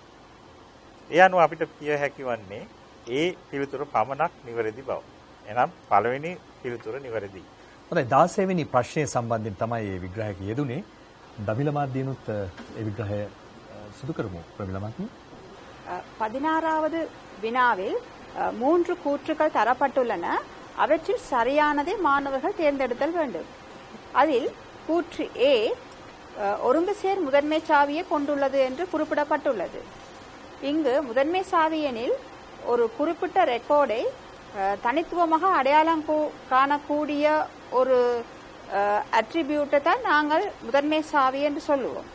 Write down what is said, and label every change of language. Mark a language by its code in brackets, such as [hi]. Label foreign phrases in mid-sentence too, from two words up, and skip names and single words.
[si] ඒ අනුව අපිට කිය හැකි වන්නේ ඒ පිළිතුර පමණක් නිවැරදි බව. එහෙනම් පළවෙනි පිළිතුර නිවැරදියි. හොඳයි 16 වෙනි ප්‍රශ්නය සම්බන්ධයෙන් තමයි මේ විග්‍රහය යෙදුනේ. දමිල මාධ්‍යනුත් ඒ විග්‍රහය සිදු කරමු ප්‍රමිල මහත්මිය. [ta] 16வது வினாவில் 3 கூற்றுகள் தரப்பட்டுள்ளன. அவற்றில் சரியானதை மாணவர்கள் தேர்ந்தெடுத்தல் வேண்டும். அதில் கூற்று A ஒருங்குசேர் முதன்மை சாவியை கொண்டுள்ளது என்று குறிப்பிடப்பட்டுள்ளது. இங்கு முதன்மை சாவி எனில் ஒரு குறிப்பிட்ட ரெக்கார்டை தனித்துவமாக அடையாளம் காணக்கூடிய ஒரு அட்ரிபியூட்டை தான் நாங்கள் முதன்மை சாவி என்று சொல்லுவோம்.